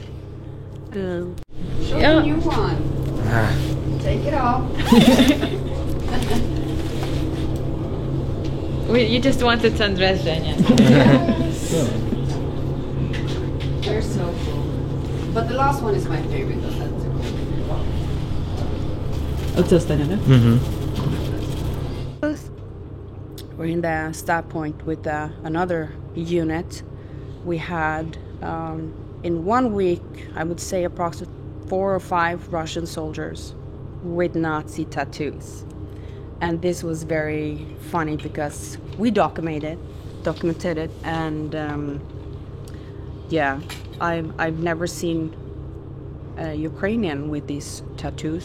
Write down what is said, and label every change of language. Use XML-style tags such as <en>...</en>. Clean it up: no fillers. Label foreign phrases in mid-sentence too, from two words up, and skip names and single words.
<en>Show the new one. Take it off. You just wanted to undress Zhenya. They're so cool. But the last one is my favorite. That's</en> <uk>Оце останнє, да?</uk> <en>We're in the start point with another unit. We had, in 1 week, I would say approximately 4 or 5 Russian soldiers with Nazi tattoos. And this was very funny because we documented it, and yeah, I've never seen a Ukrainian with these tattoos.</en>